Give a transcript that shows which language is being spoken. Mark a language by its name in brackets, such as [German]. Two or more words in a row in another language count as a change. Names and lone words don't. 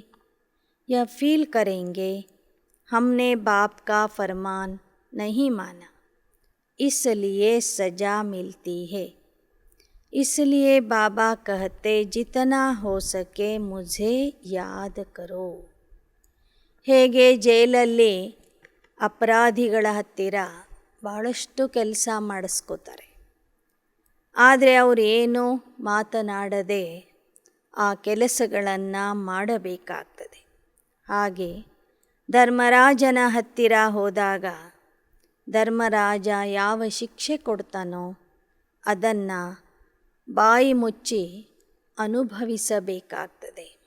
[Hindi] यह फील करेंगे हमने बाप का फरमान नहीं माना, इसलिए सज़ा मिलती है. इसलिए बाबा कहते जितना हो सके मुझे याद करो. [Kannada] ಹೇಗೆ ಜೈಲಲ್ಲಿ ಅಪರಾಧಿಗಳ ಹತ್ತಿರ ಬಹಳಷ್ಟು ಕೆಲಸ ಮಾಡಿಸ್ಕೋತಾರೆ, ಆದರೆ ಅವರೇನು ಮಾತನಾಡದೆ ಆ ಕೆಲಸಗಳನ್ನು ಮಾಡಬೇಕಾಗ್ತದೆ. ಹಾಗೆ ಧರ್ಮರಾಜನ ಹತ್ತಿರ ಹೋದಾಗ ಧರ್ಮರಾಜ ಯಾವ ಶಿಕ್ಷೆ ಕೊಡ್ತಾನೋ ಅದನ್ನು ಬಾಯಿ ಮುಚ್ಚಿ ಅನುಭವಿಸಬೇಕಾಗ್ತದೆ.